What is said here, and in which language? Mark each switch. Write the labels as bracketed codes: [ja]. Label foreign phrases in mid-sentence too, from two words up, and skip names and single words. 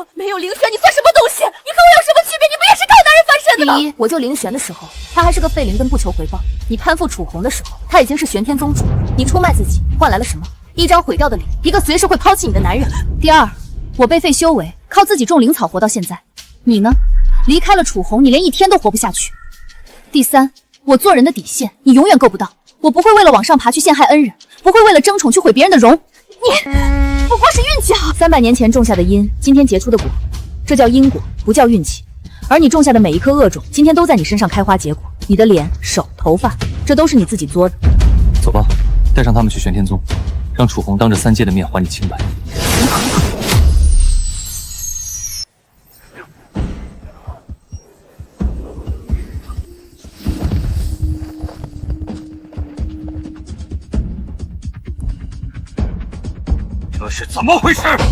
[zh] 没有凌玄，你算什么东西？你和我有什么区別？你不也是靠男人翻身的嗎？第一，我救凌玄的時候，他還是個廢靈根，不求回報；你攀附楚紅的時候，他已經是玄天宗主。你出賣自己，換來了什麼？一張毀掉的臉，一個隨時會拋棄你的男人。第二，我被廢修為，靠自己種靈草活到現在。你呢？離開了楚紅，你連一天都活不下去。第三，我做人的底線，你永遠夠不到。我不會為了往上爬去陷害恩人，不會為了爭寵去毀別人的容。你不過是運氣好。 300年前種下的因，今天結出的果，這叫因果，不叫運氣。而你種下的每一顆惡種，今天都在你身上開花結果。你的臉、手、頭髮，這都是你自己作的。走吧，帶上他們去玄天宗，讓楚紅當着3界的面還你清白。這是怎麼回事？